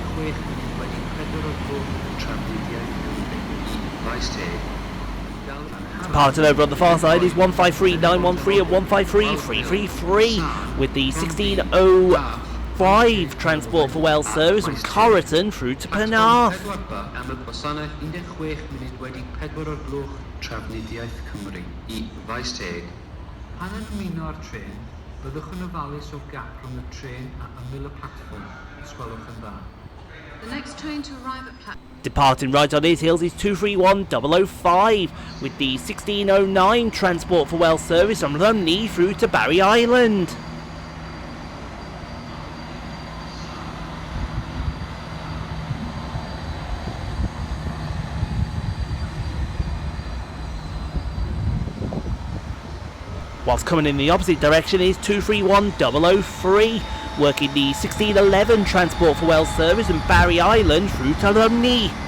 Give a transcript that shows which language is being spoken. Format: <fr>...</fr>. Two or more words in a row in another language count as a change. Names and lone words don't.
<en>Departed over on the far side is 153913 and 153333 with the 1605 Transport for Wales service from Corriton through to Penarth.</en> <cy>Pan yn ymuno â'r tren, byddwch yn ofalus o gap rhwng y tren a ymyl y platfform, os gwelwch yn dda.</cy> <en>The next train to arrive at platform. Departing right on his heels is 231005 with the 1609 Transport for Wales service from Lumley through to Barry Island. Whilst coming in the opposite direction is 231003, working the 1611 Transport for Wales service and Barry Island through to Lumley.</en>